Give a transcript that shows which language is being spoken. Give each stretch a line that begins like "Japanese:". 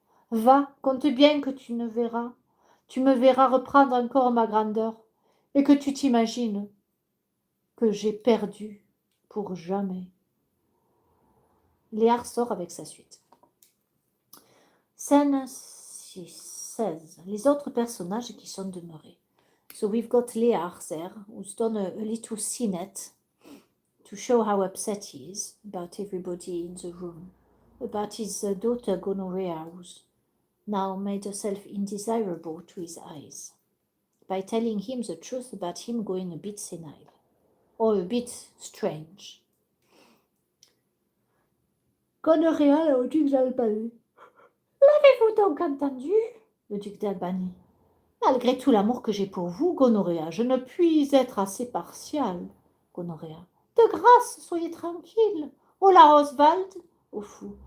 French: Va, compte bien que tu me verras reprendre encore ma grandeur, et que tu t'imagines que j'ai perdu pour jamais. Léar sort avec sa suite. Scène 16. Les autres personnages qui sont demeurés.
English: So we've got Léar there, who's done a little scenette to show how upset he is about everybody in the room, about his daughter Gonorrhea, who's now made herself indesirable to his eyes, by telling him the truth about him going a bit senile, or a bit strange.
French: Gonorrhea au duc d'Albanie. L'avez-vous donc entendu? Le duc d'Albanie. Malgré tout l'amour que j'ai pour vous, Gonorrhea, je ne puis être assez partial. Gonorrhea. De grâce, soyez tranquille. Oh là, Oswald, au fou.